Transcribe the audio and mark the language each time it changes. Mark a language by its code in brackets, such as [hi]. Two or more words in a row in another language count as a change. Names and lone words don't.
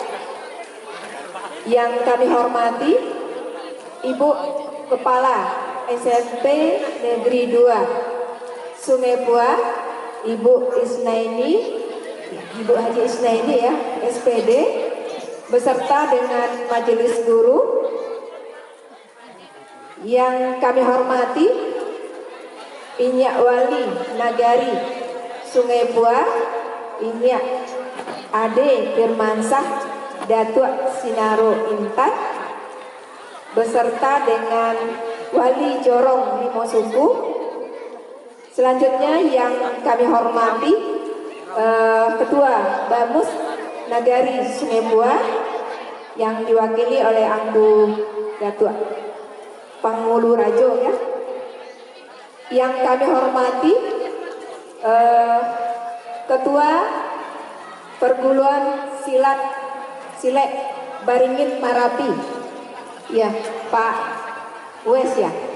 [id] Yang kami hormati Ibu Kepala SMP Negeri 2 Sungai Buah, Ibu Isnaini, Ibu Haji Isnaini ya, SPD, beserta dengan majelis guru. Yang kami hormati Inyak Wali Nagari Sungai Buah, Inyak Ade Firmansah Datuk Sinaro Intan, beserta dengan Wali Jorong Limo Suku. Selanjutnya yang kami hormati Ketua Bamus Nagari Sungai Buah yang diwakili oleh Angku Datuk Pangulu Rajo ya. Yang kami hormati Ketua Perguruan Silet Baringin Marapi ya, Pak Wes ya.